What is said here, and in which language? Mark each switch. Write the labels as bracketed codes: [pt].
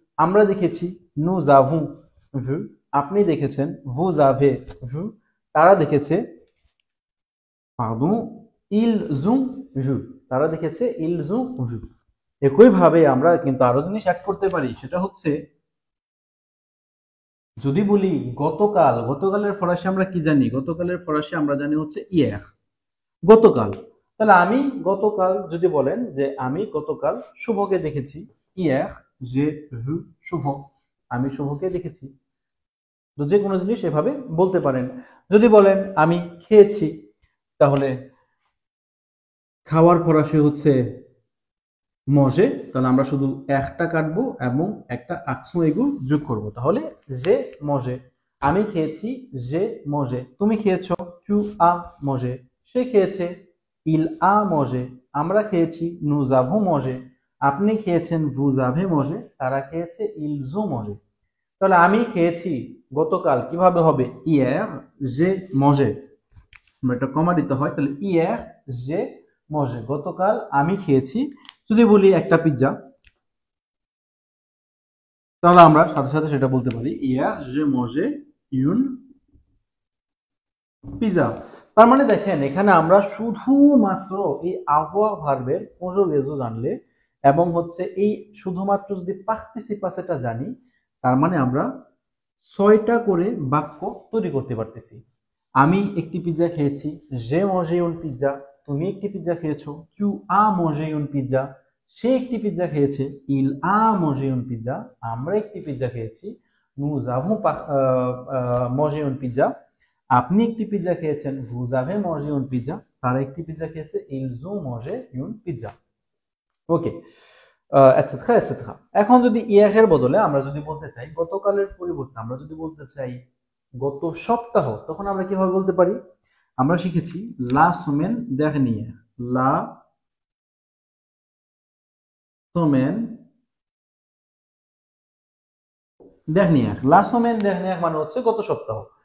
[bn] আমরা দেখেছি [fr] nous avons vu। [bn] আপনি দেখেছেন [fr] vous avez vu। [bn] তারা দেখেছে [fr] pardon ils ont vu। [bn] তারা দেখেছে [fr] ils ont vu। [bn] একইভাবে আমরা কিন্তু আরো জিনিস অ্যাড করতে পারি, সেটা যদি বলি গতকাল, গতকালের ফরাসি আমরা কি জানি? গতকালের ফরাসি আমরা জানি ইয়ের, গতকাল। তাহলে আমি গতকাল যদি বলেন যে আমি গতকাল শুভকে দেখেছি, [fr] ইয়ের যে ভু শুভ, [bn] আমি শুভকে দেখেছি। তো যে কোনো জিনিস এভাবে বলতে পারেন। যদি বলেন আমি খেয়েছি, তাহলে খাওয়ার ফরাসি মজে। তাহলে আমরা শুধু একটা কাটবো এবং একটা আকশন এগু যোগ করব। তাহলে যে মজে, আমি খেয়েছি যে মজে। তুমি খেয়েছো [fr] tu as mangé। [bn] সে খেয়েছে [fr] il a mangé। [bn] আমরা খেয়েছি [fr] nous avons mangé। [bn] আপনি খেয়েছেন [fr] vous avez mangé। [bn] তারা খেয়েছে [fr] ils ont mangé। [bn] তাহলে আমি খেয়েছি গতকাল কিভাবে হবে? [fr] hier j'ai mangé। [bn] এটা কমা দিতে হয়, তাহলে [fr] hier j'ai mangé, [bn] গতকাল আমি খেয়েছি। যদি বলি একটা পিৎজা, তাহলে আমরা সাথে সাথে সেটা বলতে পারি [fr] hier j'ai mangé une pizza। [bn] তার মানে দেখেন এখানে আমরা শুধুমাত্র এই avoir ভার্বের কনজুগেশন জানলে এবং এই শুধুমাত্র যদি পার্টিসিপ আছেটা জানি, তার মানে আমরা 6টা করে বাক্য তৈরি করতে পারতেছি। আমি একটি পিৎজা খেয়েছি, [fr] j'ai mangé une pizza। [bn] তুমি একটি পিৎজা খেয়েছো, [fr] tu as mangé une pizza। [bn] সে একটি পিৎজা খেয়েছে, [fr] il a mangé une pizza। [bn] আমরা একটি পিৎজা খেয়েছি, [fr] nous avons mangé une pizza। [bn] আপনি একটি পিৎজা খেয়েছেন, [fr] vous avez mangé une pizza। [bn] তারা একটি পিৎজা খেয়েছে, [fr] ils ont mangé une pizza। [bn] ওকে, এটসেট্রা এটসেট্রা। এখন যদি ইয়ার এর বদলে আমরা যদি বলতে চাই গতকালের পরিবর্তে আমরা যদি বলতে চাই গত সপ্তাহ, তখন আমরা কিভাবে বলতে পারি? আমরা শিখেছি লা সোমেন dernière, লা সোমেন dernière, লা সোমেন dernière মানে হচ্ছে গত সপ্তাহ।